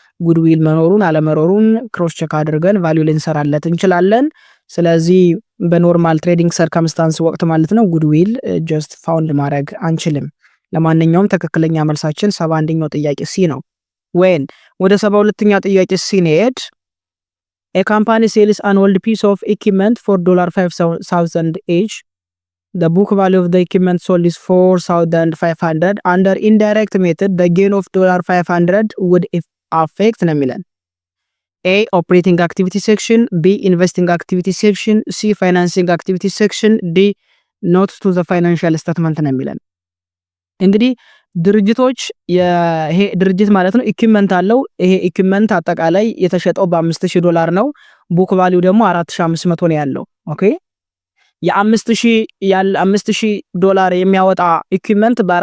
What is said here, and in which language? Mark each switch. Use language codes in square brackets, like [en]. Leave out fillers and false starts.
[am] ጉድዊል መኖሩን አለመኖሩን ክሮስ ቼክ አድርገን ቫልዩ ልንሰራለት እንችላለን። ስለዚህ በኖርማል ትሬዲንግ ሰርከምስታንስ ወቅት ማለት ነው ጉድዊል ጀስት ፋውንድ ማድረግ አንችልም። ለማንኛውም ትክክለኛ መልሳችን 71ኛው ጥያቄ ሲ ነው። when ወደ 72ኛ ጥያቄ ሲኔድ [en] a company sells an old piece of equipment for $5,000 each. The book value of the equipment sold is $4,500. Under indirect method the gain of $500 would affect [am] ነው የሚለን [en] A operating activity section, B investing activity section, C financing activity section, D not to the financial statement [am] ነው የሚለን። እንግዲህ ድርጅቶች ይሄ ድርጅት ማለት ነው ኢኩዊፕመንት አለው። ይሄ ኢኩዊፕመንት አጠቃላይ የተሸጠው $5,000 ነው። ቡክ ቫልዩ ደግሞ $4,500 ነው ያለው። ኦኬ $5,000 የሚያወጣ ኢኩዊፕመንት